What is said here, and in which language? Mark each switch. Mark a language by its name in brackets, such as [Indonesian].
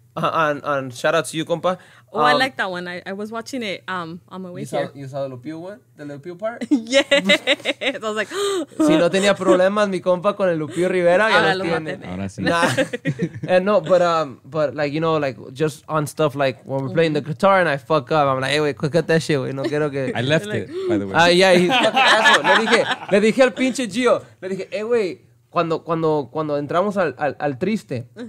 [English] On shout out to you, compa. Oh, I like that one. I was watching it on my way here. You saw the Lupio one? The Lupio part? Yes. I was like, [Spanish] si no tenía problemas mi compa con el Lupio Rivera, ya los tiene. Ahora sí. [English] Nah. And no, but like, like just on stuff like when we're playing the guitar and I fuck up, I'm like, hey, wait, cut that shit, güey. [Spanish] No quiero que... [English] I left it, by the way. Yeah, he's fucking asshole. [Spanish] Le dije al pinche Gio, le dije, hey, güey, cuando entramos al triste,